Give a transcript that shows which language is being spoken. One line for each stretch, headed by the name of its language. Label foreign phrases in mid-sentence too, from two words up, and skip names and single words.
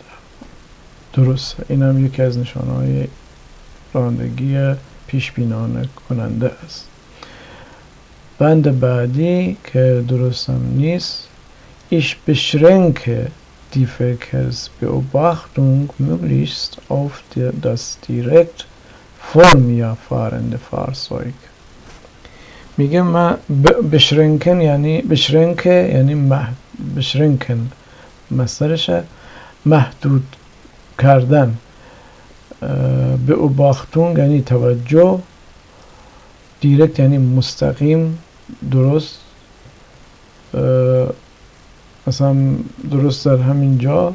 Persian: درسته، این هم یکی از نشانه‌های رانندگی پیش بینانه کننده است. بند بعدی که درستم نیست:
German: Ich beschränke die Verkehrsbeobachtung möglichst auf das direkt vor mir fahrende Fahrzeug.
Persian: میگه من بشرنکن یعنی بشرنکن مصدرشه محدود کردن، beobachtung یعنی توجه، دیرکت یعنی مستقیم، درست، مثلا درست در همین جا.